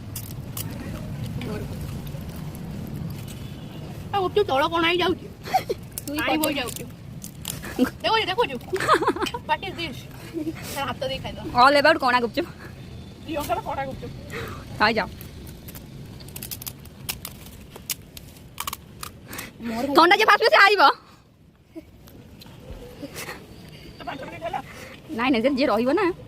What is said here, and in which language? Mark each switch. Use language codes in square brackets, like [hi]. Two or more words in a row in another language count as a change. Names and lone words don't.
[or] ଗୁପଚୁପ ତଳ କଣ ହେଇ ଯାଉଛି? ପାଣି ବୋହି ଯାଉଛି। ଦେଖୁଛୁ [en] What is this? [or] ହାତ ଦେଇ ଖାଇଦବ। [en] all about [or] କଣା ଗୁପଚୁପ। ପ୍ରିୟଙ୍କର କଣା ଗୁପଚୁପ। ଖାଇଯାଅ। ଥଣ୍ଡା ଯେ ଫାଷ୍ଟ ସେ ଆଇବ। ନାଇଁ ନାଇଁ ଯିଏ ରହିବ ନା।